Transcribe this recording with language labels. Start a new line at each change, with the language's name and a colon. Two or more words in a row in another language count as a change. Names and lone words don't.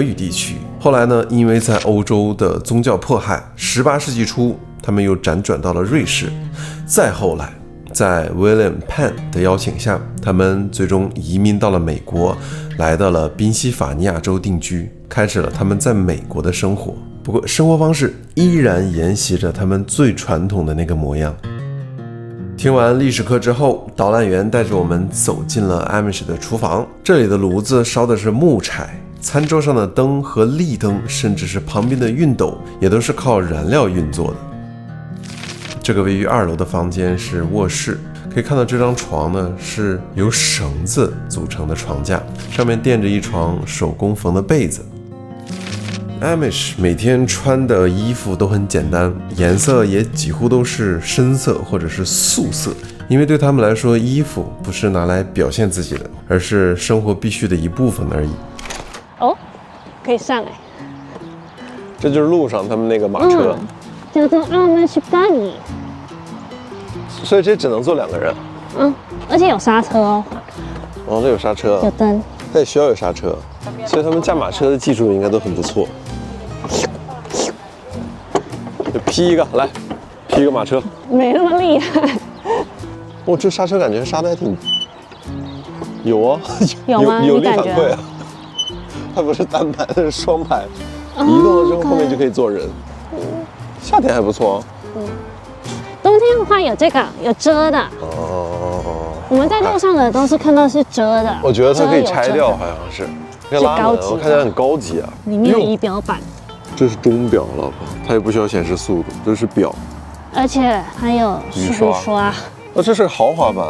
Chinese: 語地區，後來呢，因為在歐洲的宗教迫害，18世紀初，他們又輾轉到了瑞士，再後來，在 William Penn 的邀請下，他們最終移民到了美國，來到了賓夕法尼亞州定居，開始了他們在美國的生活。不過，生活方式依然沿襲着他們最傳統的那個模樣。聽完歷史課之後，導覽員帶着我們走進了 Amish 的廚房。這裡的爐子燒的是木柴，餐桌上的燈和立燈，甚至是旁邊的熨斗，也都是靠燃料運作的。這個位於2樓的房間是臥室，可以看到這張床呢是由繩子組成的床架，上面墊着一床手工縫的被子。Amish 每天穿的衣服都很簡单，顏色也幾乎都是深色或者是素色，因為對他們來說，衣服不是拿來表現自己的，而是生活必須的一部分而已。哦，可以上来。這就是路上他們那個馬車，叫做 Amish Buggy。所以這只能坐2個人。而且有剎車哦。哦，这有剎車，有燈，它也需要有剎車，所以他們駕馬車的技術應該都很不錯。就劈一個，來，劈一個馬車。沒那麼厲害。哦，這剎車感覺剎得還挺有啊，有嗎？有力反饋啊。它不是單排，它是雙排，移動了之後後面就可以坐人。夏天還不錯啊。冬天的話有這個有遮的。我們在路上的都是看到是遮的。我覺得它可以拆掉，好像是。是高級，我看起來很高級啊。裡面有儀表板。這是鐘錶，老婆，它也不需要顯示速度，這是錶。而且還有雨刷。哦，這是豪華版啊。